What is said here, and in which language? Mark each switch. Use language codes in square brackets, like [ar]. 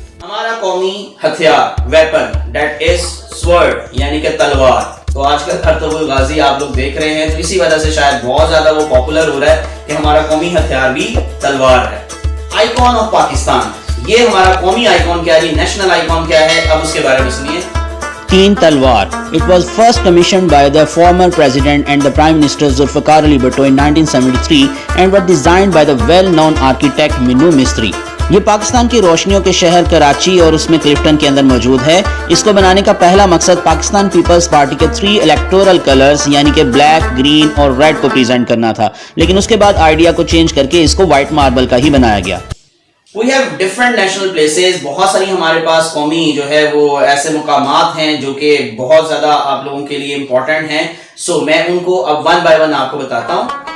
[ur] ہمارا قومی ہتھیار [en] weapon that is sword [ur] یعنی کہ تلوار. تو آج کل کرتب الغازی آپ لوگ دیکھ رہے ہیں، تو اسی وجہ سے شاید بہت زیادہ وہ پاپولر ہو رہا ہے کہ ہمارا قومی ہتھیار بھی تلوار ہے۔ آئیکن آف پاکستان، یہ ہمارا قومی آئیکن کیا ہے، نیشنل آئیکن کیا ہے، اب اس کے بارے میں سنیے۔ تین تلوار. [en] It was first commissioned by the former president and the prime minister Zulfikar Ali Bhutto in 1973 and was designed by the well-known architect Minu Mistry. [ur] یہ پاکستان کی روشنیوں کے شہر کراچی اور اس میں کلفٹن کے اندر موجود ہے۔ اس کو بنانے کا پہلا مقصد پاکستان پیپلز پارٹی کے 3 الیکٹورل کلرز یعنی کہ بلیک، گرین اور ریڈ کو پریزنٹ کرنا تھا، لیکن اس کے بعد آئیڈیا کو چینج کر کے اس کو وائٹ ماربل کا ہی بنایا گیا۔ [en] We have different national places، [ur] بہت ساری ہمارے پاس قومی جو ہے وہ ایسے مقامات ہیں جو کہ بہت زیادہ آپ لوگوں کے لیے امپورٹنٹ ہیں، سو میں ان کو اب 1 by 1 آپ کو بتاتا ہوں۔